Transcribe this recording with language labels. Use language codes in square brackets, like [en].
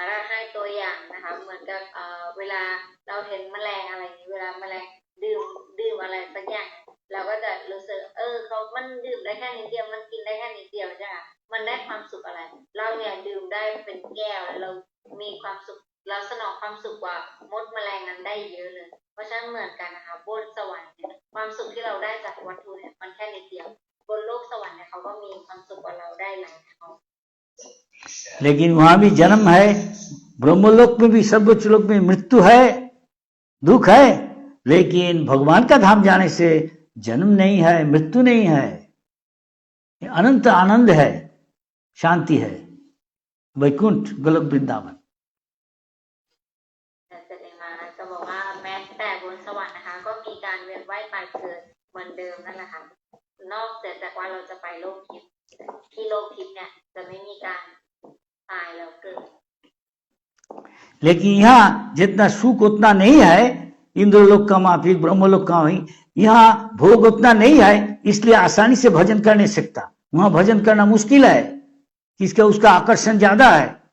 [th] ให้ตัวอย่างนะคะเหมือนกับเวลาเราเห็นแมลงอะไรนี้เวลาแมลงดื่มอะไรสักอย่างเราก็จะรู้สึกมันดื่มได้แค่นิดเดียวมันกินได้แค่นิดเดียวใช่ไหมมันได้ความสุขอะไรเราเนี่ยดื่มได้เป็นแก้วแล้วเรามีความสุขเราสนองความสุขกว่ามดแมลงนั้นได้เยอะเลยเพราะฉะนั้นเหมือนกันนะคะบนสวรรค์เนี่ยความสุขที่เราได้จากวัตถุเนี่ยมันแค่นิดเดียวบนโลกสวรรค์เนี่ยเขาก็มีความสุขกว่าเราได้หลายเท่า [hi] लेकिन वहां भी जन्म है ब्रह्मलोक में भी सर्वोच्च लोक में मृत्यु है दुख है लेकिन भगवान का धाम जाने से जन्म नहीं है मृत्यु नहीं है अनंत आनंद है शांति है वैकुंठ गोलोक वृंदावन [th] แสดงมาก็บอกว่าแม้แต่บนสวรรค์นะคะก็มีการเวียนว่ายตายเกิดเหมือนเดิมนั่นแหละค่ะนอกจากว่าเราจะไปโลกทิพย์ที่โลกทิพย์เนี่ยจะไม่มีการตายแล้วเกิด [hi] लेकिन यहाँ जितना सुख उतना नहीं है इंद्रलोक का माफिक ब्रह्मलोक का वही यहाँ भोग उतना नहीं है इसलिए आसानी से भजन कर नहीं सकता वहां भजन करना मुश्किल है किसका उसका आकर्षण ज्यादा है